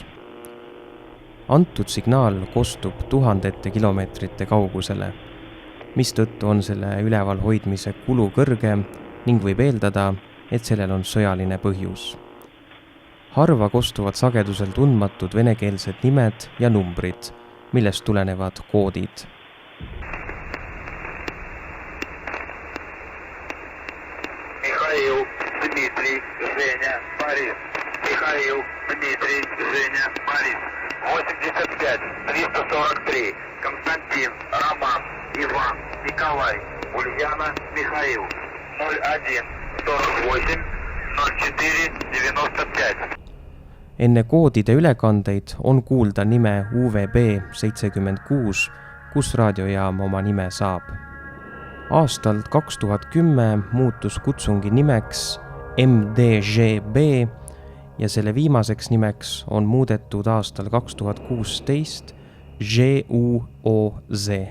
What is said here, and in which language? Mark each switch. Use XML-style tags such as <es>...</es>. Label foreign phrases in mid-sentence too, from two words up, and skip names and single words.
<et>Antud signaal kostub tuhandete kilomeetrite kaugusele, mistõttu on selle üleval hoidmise kulu kõrge ning võib eeldada, et sellel on sõjaline põhjus. Harva kostuvad sagedusel tundmatud venekeelsed nimed ja numbrid, millest tulenevad koodid.</et> <ru>Михаил, Дмитрий, Женя, Борис. Михаил, Дмитрий, Женя, Борис. 85, 343. Константин, Роман, Иван, Николай, Ульяна, Михаил. 01, 48, 04, 95.</ru> <et>Enne koodide ülekandeid on kuulda nime UVB76, kus raadiojaam oma nime saab. Aastal 2010 muutus kutsungi nimeks MDŽB ja selle viimaseks nimeks on muudetud aastal 2016 ŽUOZ.</et>